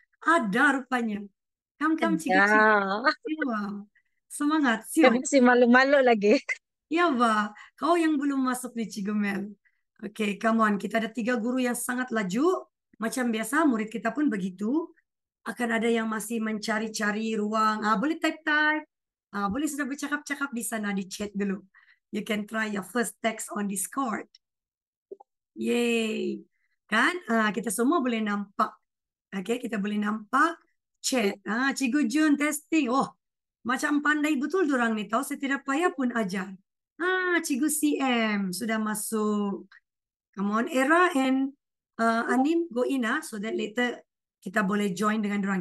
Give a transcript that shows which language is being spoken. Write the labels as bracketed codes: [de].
[ms] Ada rupanya. Come, cikgu-cikgu. Wow. Semangat, siap. Masih malu-malu lagi. Ya, Ba. Kau yang belum masuk nih, Cikgu Mel. Okay, [en] come on. [ms] Kita ada 3 guru yang sangat laju. Macam biasa, murid kita pun begitu. Akan ada yang masih mencari-cari ruang. Boleh type-type. Boleh sudah bercakap-cakap di sana, di chat dulu. [en] You can try your first text on Discord. [ms] Yay. Kan? Kita semua boleh nampak. Okay, kita boleh nampak chat. Cikgu Jun testing. Oh, macam pandai betul dorang ni tahu. Saya tidak payah pun ajar. Cikgu CM sudah masuk. [en] Come on, Era and Anim go in so that later [ms] kita boleh join dengan dorang.